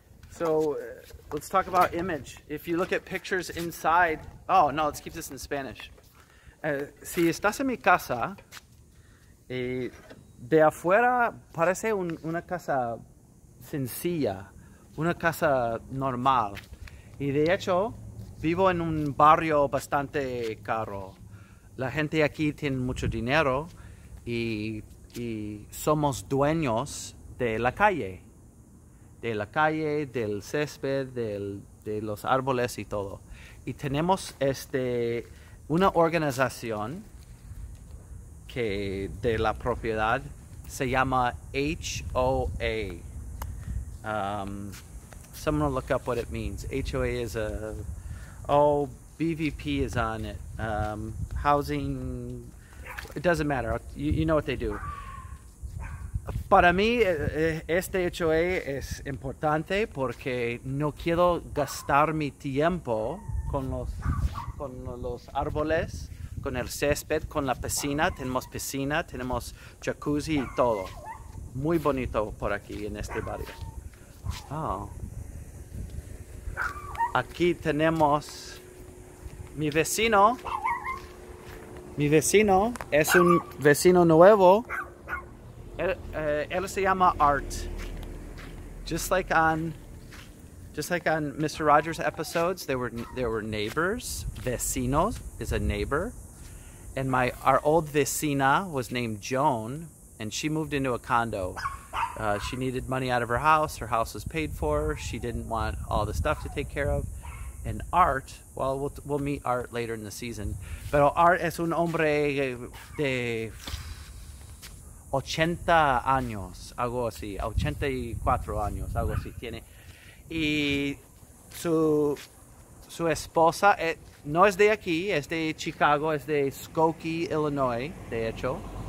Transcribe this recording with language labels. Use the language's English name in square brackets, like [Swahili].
[English] So let's talk about image. If you look at pictures inside, oh no, let's keep this in Spanish. [Spanish] Si estás en mi casa, de afuera parece una casa sencilla, una casa normal. Y de hecho, vivo en un barrio bastante caro. La gente aquí tiene mucho dinero y somos dueños de la calle. Del césped, de los árboles y todo. Y tenemos una organización que de la propiedad se llama HOA. [English] Someone will look up what it means. HOA is BVP is on it. Housing, it doesn't matter. You know what they do. [Spanish] Para mí, este HOA es importante porque no quiero gastar mi tiempo con los árboles, con el césped, con la piscina. Tenemos piscina, tenemos jacuzzi y todo. Muy bonito por aquí en este barrio. Oh. Aquí tenemos mi vecino. Mi vecino es un vecino nuevo. Él se llama Art. [English] Just like on Mr. Rogers episodes, there were neighbors. Vecinos is a neighbor, and our old vecina was named Joan, and she moved into a condo. She needed money out of her house was paid for, she didn't want all the stuff to take care of. And Art, well, we'll meet Art later in the season, [Spanish] pero Art es un hombre de 80 años, algo así, 84 años, algo así tiene. Y su esposa no es de aquí, es de Chicago, es de Skokie, Illinois, de hecho.